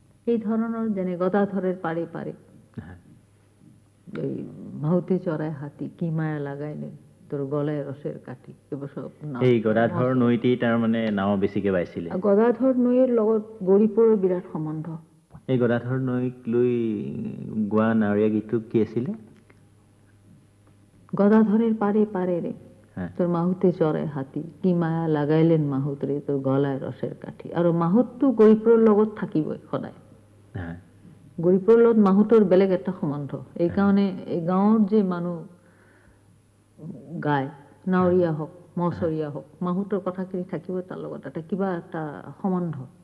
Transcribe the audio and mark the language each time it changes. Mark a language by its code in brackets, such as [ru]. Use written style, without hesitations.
[as] এই ধৰণৰ, যেনে [rkt] গদাধরের পারে পারে, এই মাহুতে চড়ায় হাতী কি মায়া লাগাইলে তোর গলায় রসের কাঠি, [as] এইবোৰ সব। এই গদাধৰ নৈতেই তাৰ মানে নাও বেছিকে বাইছিলে। গদাধৰ নৈৰ লগত গৌৰীপুৰৰ বিৰাট সম্বন্ধ। এই গদাধৰ নৈক লৈ গোৱা নাৱৰীয়া গীতটো কি আছিলে? [rkt] গদাধরের পারে পারে রে তোর মাহুতে চড়ায় হাতী কি মায়া লাগাইলেন মাহুত রে তোর গলায় রসের কাঠি। [as] আৰু মাহুতটো গৌৰীপুৰৰ লগত থাকিবই সদায়। গৌৰীপুৰৰ লগত মাহুতৰ বেলেগ এটা সম্বন্ধ। এইকাৰণে এই গাঁৱৰ যে মানুহ গায়, নাৱৰীয়া হওক মচৰীয়া হওক, মাহুতৰ কথাখিনি থাকিব তাৰ লগত এটা কিবা এটা সম্বন্ধ।